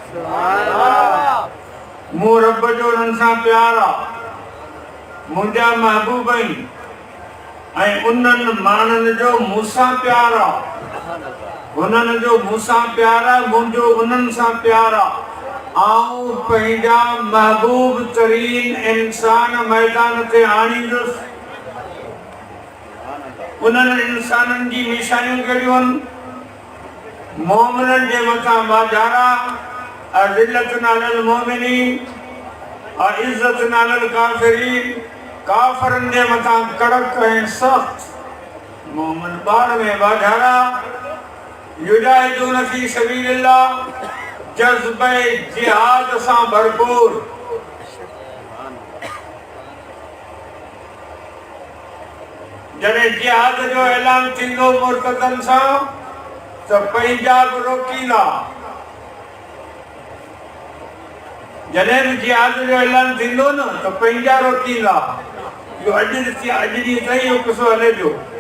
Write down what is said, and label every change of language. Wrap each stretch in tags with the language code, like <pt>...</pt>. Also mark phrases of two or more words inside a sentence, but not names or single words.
<sd>मूं रब जो उन्हनि सां प्यार आहे मुंहिंजा महबूब आहिनि ऐं उन्हनि माण्हुनि जो मूंसां प्यार आहे उन्हनि जो मूंसां प्यार आहे मुंहिंजो उन्हनि सां प्यार आहे आऊं पंहिंजा महबूब तरीन इंसान मैदान ते आणींदुसि उन्हनि इंसाननि जी निशानियूं कहिड़ियूं आहिनि मोमिननि जे मथां वाधारा</sd> <ar>أذلة على المؤمنين</ar> <sd>और</sd> <ar>أعزة على الكافرين</ar> <sd>काफ़रनि जे मथां कड़क ऐं सख़्त मोमिन ॿार में वाधारा</sd> <ar>يجاهدون في سبيل الله</ar> <sd>जज़्बे जिहाद सां भरपूर जॾहिं जिहाद जो ऐलान थींदो मुर्तदन सां त पंहिंजा बि रोकींदा जॾहिं बि जिहाद जो ऐलान थींदो न त पंहिंजा रोकींदा जो अॼु ॾींहुं ताईं इहो किसो हले पियो</sd>